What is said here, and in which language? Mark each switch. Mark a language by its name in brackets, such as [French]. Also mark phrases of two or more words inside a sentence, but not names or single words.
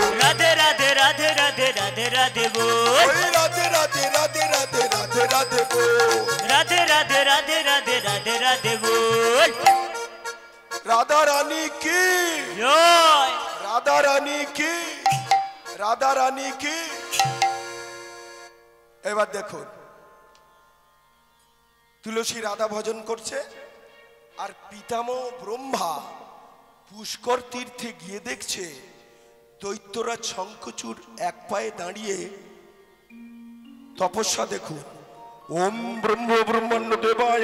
[Hindi] राधे राधे राधे राधे राधे राधे बोल राधे राधे राधे राधे राधे राधे बोल राधे राधे राधे राधे राधे राधे बोल राधा रानी की जय राधा रानी की राधा रानी की [Bangla] এবার দেখুন তুলসী রাধা ভজন করছে আর পিতামহ ব্রহ্মা পুষ্কর তীর্থে গিয়ে দেখছে দৈত্যরাজ শঙ্খচূড় এক পায়ে দাঁড়িয়ে তপস্যা দেখুন [Sanskrit] ওম ব্রহ্ম ব্রহ্মাণ্ড দেবায়